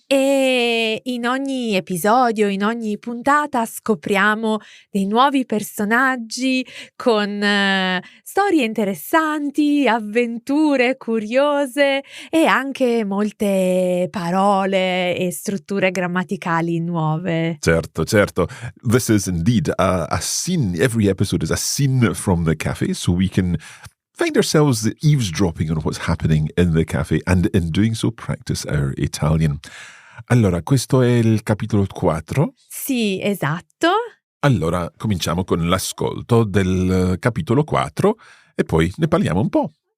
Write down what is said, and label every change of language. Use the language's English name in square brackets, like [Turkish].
[Italian] E in ogni episodio, in ogni puntata scopriamo dei nuovi personaggi con storie interessanti, avventure curiose e anche molte parole e strutture grammaticali nuove. [English] Certo. This is indeed a scene. Every episode is a scene from the cafe, so we can find ourselves eavesdropping on what's happening in the cafe and in doing so practice our Italian. [Italian] Allora, questo è il capitolo 4. Sì, esatto. Allora, cominciamo con l'ascolto del capitolo 4 e poi ne parliamo un po'.